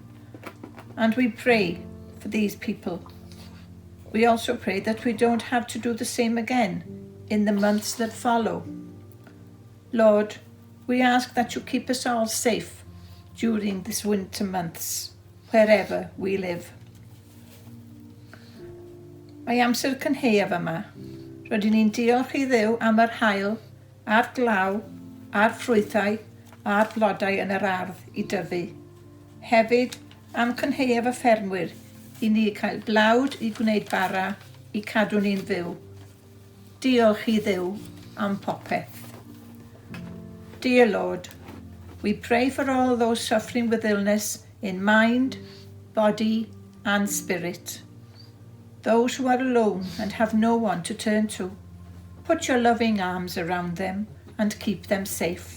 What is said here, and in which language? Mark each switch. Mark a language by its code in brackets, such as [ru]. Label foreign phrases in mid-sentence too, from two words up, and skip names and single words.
[en] And we pray for these people. We also pray that we don't have to do the same again in the months that follow. Lord, we ask that you keep us all safe during these winter months, wherever we live. [cy] Mae amser cynheuaf yma. Rydyn ni'n diolch i Dduw am yr haul, a'r glaw, a'r ffrwythau, a'r blodau yn yr ardd i dyfu. Hefyd am cynheuaf y ffermwyr i ni cael blawd i gwneud bara i cadw ni'n fyw. Diolch i Dduw am popeth. [en] Dear Lord, we pray for all those suffering with illness in mind, body and spirit. Those who are alone and have no one to turn to, put your loving arms around them and keep them safe.